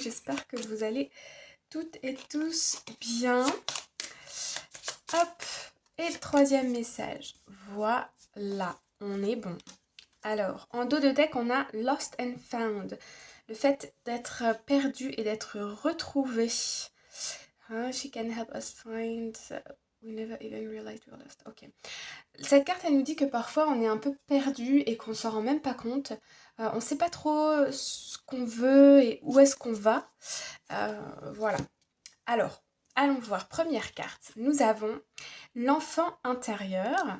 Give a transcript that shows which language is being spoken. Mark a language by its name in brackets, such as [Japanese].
[French] J'espère que vous allez toutes et tous bien. Hop. Et le troisième message, voilà, on est bon. Alors, en dos de deck, on a Lost and Found, le fait d'être perdu et d'être retrouvé. [English] She can help us find, we never even realized we were lost. Ok. [French] Cette carte, elle nous dit que parfois on est un peu perdu et qu'on s'en rend même pas compte. On sait pas trop ce qu'on veut et où est-ce qu'on va. Voilà. Alors, allons voir. Première carte, nous avons l'enfant intérieur.